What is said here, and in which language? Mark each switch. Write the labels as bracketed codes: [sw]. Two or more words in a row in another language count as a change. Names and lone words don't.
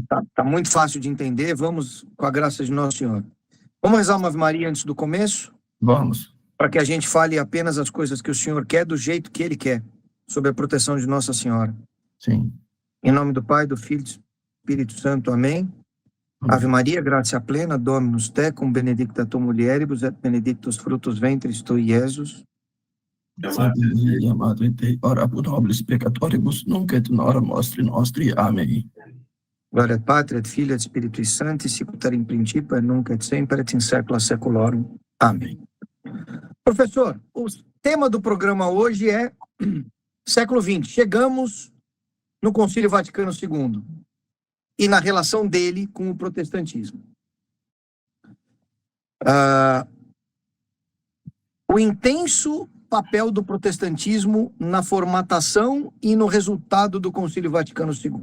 [pt] Tá muito fácil de entender. Vamos com a graça de Nosso Senhor. Vamos rezar uma Ave Maria antes do começo? Vamos. Para que a gente fale apenas as coisas que o Senhor quer, do jeito que Ele quer, sob a proteção de Nossa Senhora. Sim. Em nome do Pai, do Filho e do Espírito Santo. Amém. [la] Ave Maria, gratia plena, Dominus tecum, benedicta tu mulieribus, et benedictus fructus ventris tui, Iesus. Santa Maria, Madre Dei, ora pro nobis peccatoribus, nunc et in hora nostri nostri. [pt] Amém. [la] Gloria et Patria, et Filii, et Spiritui Sancti, sic ut in principio, et nunc et semper, et in saecula saeculorum. [pt] Amém. Professor, o tema do programa hoje é século XX. Chegamos no Concílio Vaticano II e na relação dele com o protestantismo. O intenso papel do protestantismo na formatação e no resultado do Concílio Vaticano II.